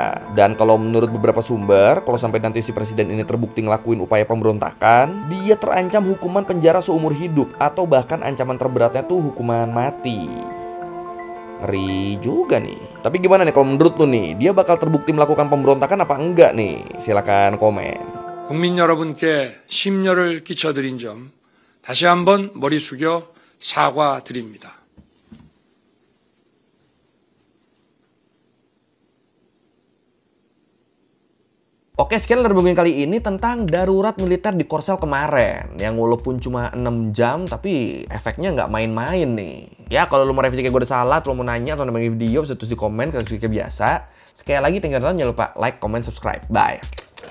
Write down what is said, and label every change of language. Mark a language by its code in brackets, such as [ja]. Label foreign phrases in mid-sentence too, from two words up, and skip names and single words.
[id] Dan kalau menurut beberapa sumber, kalau sampai nanti si presiden ini terbukti ngelakuin upaya pemberontakan, dia terancam hukuman penjara seumur hidup atau bahkan ancaman terberatnya tuh hukuman mati. Ngeri juga nih. Tapi gimana nih kalau menurut lu nih, dia bakal terbukti melakukan pemberontakan apa enggak nih? Silakan komen. [ko] 국민 여러분께 심려를 끼쳐드린 점 다시 한번 머리 숙여 사과드립니다. [id] Oke, sekian review kali ini tentang darurat militer di Korsel kemarin. Yang walaupun cuma 6 jam, tapi efeknya nggak main-main nih. Ya, kalau lu mau revisi kayak gue udah salah, atau lu mau nanya, atau nambah video, bisa tulis di komen, kayak biasa. Sekali lagi, tinggal jangan lupa [en] like, comment, subscribe. [id] Bye!